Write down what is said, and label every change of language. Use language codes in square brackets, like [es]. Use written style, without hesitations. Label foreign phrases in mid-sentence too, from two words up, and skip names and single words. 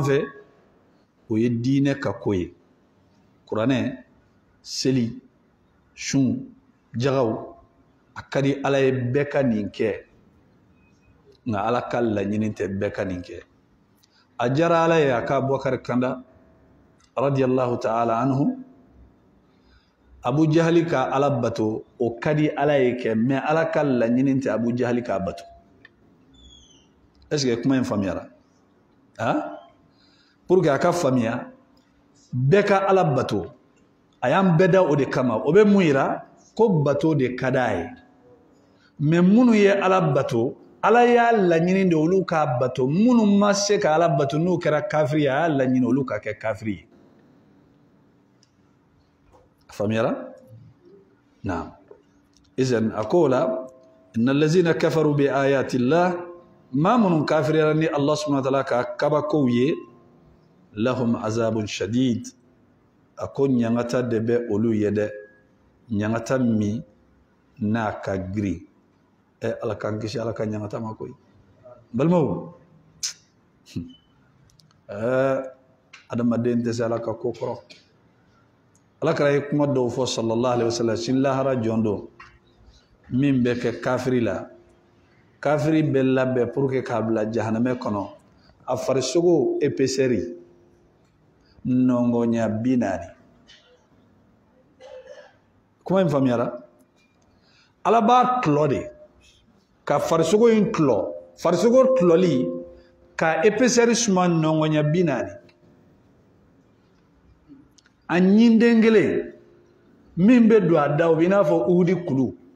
[bm] fɛ o ye diinɛ ka ko ye kuranɛ seli sun jagaw a ka di ala ye bɛɛ ka nin kɛ nka ala ka laɲini tɛ bɛɛ ka nin kɛ a diyara ala ye a ka Abubakar kanda [ar] رضي الله تعالى عنه [bm] Abu Jahali ka ala bato o ka di ala ye kɛ mais ala ka laɲini tɛ Abu Jahali k'a bato est-ce que kuma in faamuyara [fr] pour que [bm] a ka faamuya bɛɛ ka ala bato a y'an bɛɛ da o de kama o bɛ mun yira ko bato de ka d'a ye mais minnu ye ala bato ala y'a laɲini de olu k'a bato minnu ma se ka ala bato n'u kɛra kafiri ye a y'a laɲini olu ka kɛ kafiri ye faamuyara naam izan a ko la [ar] إن الذين كفروا بآيات الله [bm] maa minnu kafiriyara ni [ar] الله سبحانه وتعالى [bm] ka kabakow ye [ar] لهم عذاب شديد [bm] a ko ɲangata de bɛ olu ye dɛ ɲangata min n'a ka girin ala k'an kisi ala ka ɲangata ma koyi balimaw adamaden tɛ se ala ka ko kɔrɔ ala kɛra ye kuma dɔw fɔ [ar] صلى الله عليه وسلم [bm] sin lahara jɔn don min bɛ kɛ kafiri la kafiri bɛ labɛn [fr] pour que [bm] k'a bila jahanamɛ kɔnɔ a farisogo épaisseur nɔngɔnya 40 kuma in faamuyara ala b'a tɔlɔ de ka farisogo in tɔlɔ farisogo tɔlɔli ka épaisseur suma nɔngɔnya 40 a ɲinden kelen min bɛ don a da o bɛ i n'a fɔ uhudi kulu